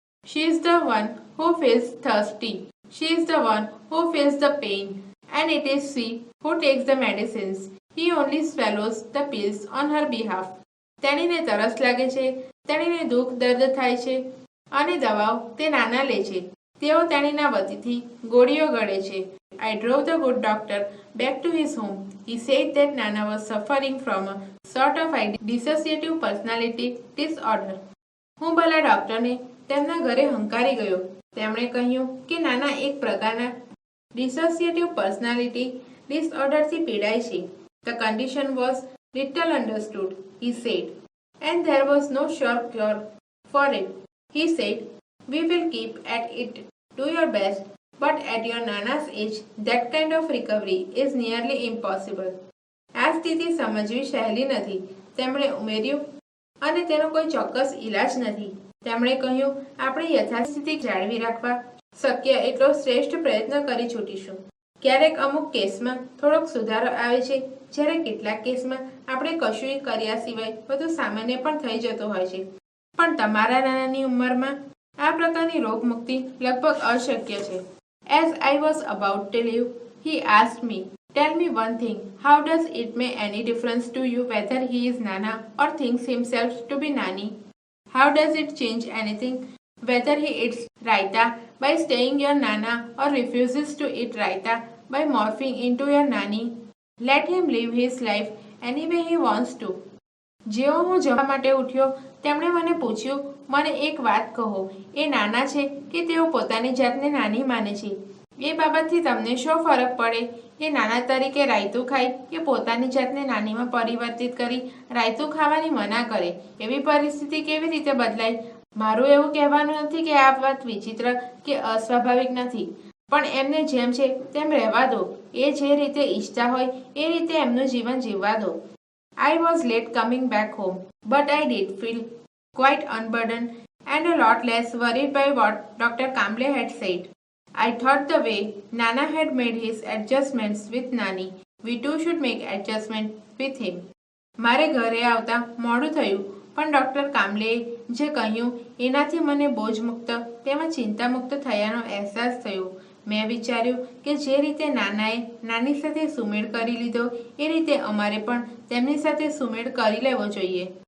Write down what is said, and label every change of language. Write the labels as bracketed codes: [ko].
[en] She is the one who feels thirsty. She is the one who feels the pain. And it is she who takes the medicines. He only swallows the pills on her behalf. [gu] તેણીને તરસ લાગે છે, તેણીને દુઃખ દર્દ થાય છે અને દવાઓ તે નાના લે છે. તેઓ તેણીના વતીથી ગોળીઓ ગળે છે. [en] I drove the good doctor back to his home. He said that Nana was suffering from a sort of dissociative personality disorder. [gu] હું ભલા ડોક્ટરને તેમના ઘરે હંકારી ગયો. તેમણે કહ્યું કે નાના એક પ્રકારના ડિસોસિએટિવ પર્સનાલિટી ડિસઓર્ડરથી પીડાય છે. [en] The condition was little understood, he said, and there was no sure cure for it. He said, we will keep at it, do your best, but at your Nana's age, that kind of recovery is nearly impossible. [gu] આ સ્થિતિ સમજવી સહેલી નથી, તેમણે ઉમેર્યું, અને તેનો કોઈ ચોક્કસ ઇલાજ નથી. તેમણે કહ્યું, આપણે યથાસ્થિતિ જાળવી રાખવા શક્ય એટલો શ્રેષ્ઠ પ્રયત્ન કરી છૂટીશું. ક્યારેક અમુક કેસમાં થોડોક સુધારો આવે છે, જ્યારે કેટલાક કેસમાં આપણે કશુંય કર્યા સિવાય બધું સામાન્ય પણ થઈ જતો હોય છે. પણ તમારા નાનાની ઉંમરમાં આ પ્રકારની રોગમુક્તિ લગભગ અશક્ય છે. [en] As I was about to leave, he asked me, tell me one thing, how does it make any difference to you whether he is Nana or thinks himself to be Nani? How does it change anything whether he eats raita by staying your Nana or refuses to eat raita by morphing into your Nani? Let him live his life any way he wants to. [gu] જેવો હું જવા માટે ઉઠ્યો તેમણે મને પૂછ્યું, મને એક વાત કહો, એ નાના છે કે તેઓ પોતાની જાતને નાની માને છે? એ બાબતથી તમને શું ફરક પડે કે નાના તરીકે રાયતું ખાય કે પોતાની જાતને નાનીમાં પરિવર્તિત કરી રાયતું ખાવાની મના કરે? એવી પરિસ્થિતિ કેવી રીતે બદલાય? મારું એવું કહેવાનું નથી કે આ વાત વિચિત્ર કે અસ્વાભાવિક નથી, પણ એમને જેમ છે તેમ રહેવા દો. એ જે રીતે ઈચ્છતા હોય એ રીતે એમનું જીવન જીવવા દો. [en] I was late coming back home, but I did feel quite unburdened and a lot less worried by what Dr. Kamble had said. I thought the way Nana had made his adjustments with Nani, we too should make adjustments with him. [gu] મારે ઘરે આવતા મોડું થયું, પણ doctor કામલેએ જે કહ્યું એનાથી મને બોજમુક્ત તેમજ ચિંતામુક્ત થયાનો અહેસાસ થયો. મેં વિચાર્યું કે જે રીતે નાનાએ નાની સાથે સુમેળ કરી લીધો એ રીતે અમારે પણ તેમની સાથે સુમેળ કરી લેવો જોઈએ.